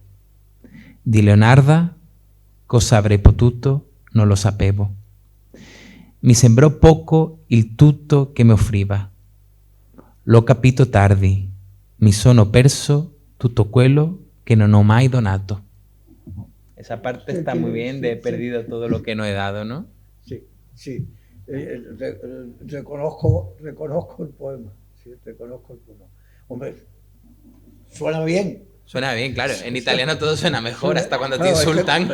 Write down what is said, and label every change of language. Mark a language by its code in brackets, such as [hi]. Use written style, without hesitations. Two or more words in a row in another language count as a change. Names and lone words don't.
[it] Di Leonarda cosa avrei potuto non lo sapevo. Mi sembrò poco il tutto che mi offriva. L'ho capito tardi. Mi sono perso tutto quello que no ho mai donato. [es] Esa parte está muy bien de he perdido todo lo que no he dado, ¿no? Sí, sí. Reconozco el poema. Sí, reconozco el poema. Hombre, suena bien. Suena bien, claro. En italiano todo suena mejor, hasta cuando